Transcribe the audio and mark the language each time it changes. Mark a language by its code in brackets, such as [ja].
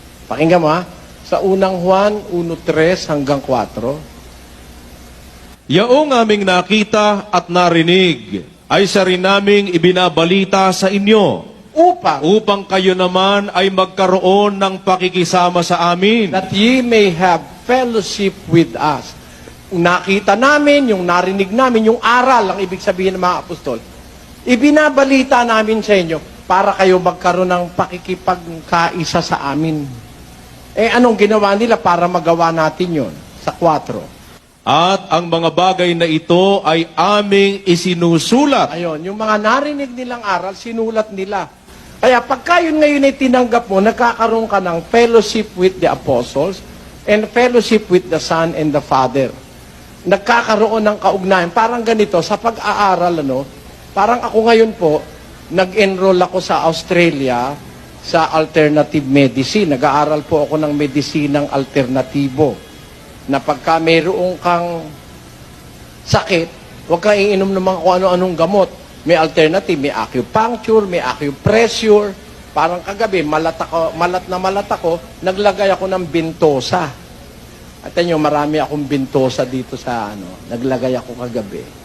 [tl] Pakinggan mo ha, sa unang Juan 1:3 hanggang 4. Yaong aming nakita at narinig ay sa rin naming ibinabalita sa inyo upang kayo naman ay magkaroon ng pakikisama sa amin. [en] That ye may have fellowship with us. [tl] Nakita namin, yung narinig namin, yung aral, ang ibig sabihin ng mga apostol, ibinabalita namin sa inyo para kayo magkaroon ng pakikipagkaisa sa amin. Anong ginawa nila para magawa natin yon? Sa 4. At ang mga bagay na ito ay aming isinusulat. Ayun, yung mga narinig nilang aral, sinulat nila. Kaya pagka yun ngayon ay tinanggap mo, nagkakaroon ka ng [en] fellowship with the apostles and fellowship with the Son and the Father. [tl] Nagkakaroon ng kaugnayan. Parang ganito, sa pag-aaral, parang ako ngayon po, nag-enroll ako sa Australia sa alternative medicine. Nag-aaral po ako ng medisinang alternatibo. Na pagka mayroong kang sakit, huwag kang iinom ng mga kung ano-anong gamot. May alternative, may acupuncture, may acupressure. Parang kagabi, malat ako, naglagay ako ng bintosa. At nyo, marami akong bintosa dito sa naglagay ako kagabi.